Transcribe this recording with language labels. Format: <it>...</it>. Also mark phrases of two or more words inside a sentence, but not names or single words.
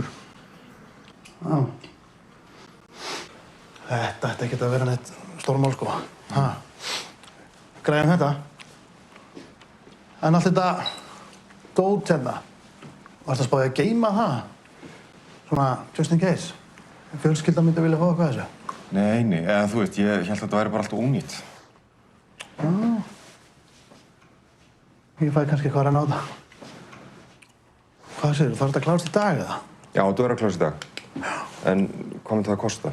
<is>Já. Þetta ætti ekkert að vera neitt stórmál, sko. Ha. Græðum þetta. En allt þetta dót hérna. Varstu að spáði að geyma það? Svona,</is> <en>just in case.</en> <is>Fjölskyldan myndi vilja fá eitthvað þessu. Nei, eða þú veist, ég held að þetta væri bara alltaf ónýtt. Já. Ég fæ kannski eitthvað að reyna á það. Hvað segirðu, þarf þetta að klárast í dag eða? Já, þú verður að klára þessi dag. En hvað myndi það að kosta?</is>